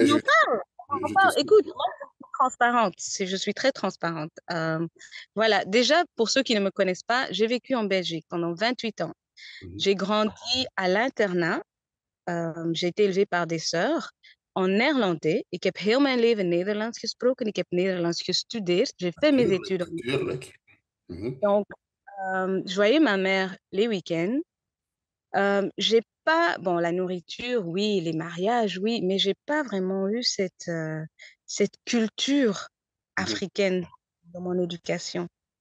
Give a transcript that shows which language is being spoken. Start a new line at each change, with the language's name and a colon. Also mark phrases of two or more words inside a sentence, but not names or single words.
French: on en parle, on en je te parle. suis. Écoute, moi, je suis transparente. Je suis très transparente. Voilà, déjà, pour ceux qui ne me connaissent pas, j'ai vécu en Belgique pendant 28 ans. Mhm. J'ai grandi à l'internat. J'ai été élevée par des sœurs en néerlandais.
Dutch: Ik heb heel mijn leven Nederlands gesproken. Ik heb Nederlands gestudeerd.
French: J'ai fait mes études en
Dutch: Tuurlijk. Mhm.
French: Donc, je voyais ma mère les week-ends. J'ai pas, bon, la nourriture, oui, les mariages, oui, mais j'ai pas vraiment eu cette culture Mhm. africaine dans mon éducation.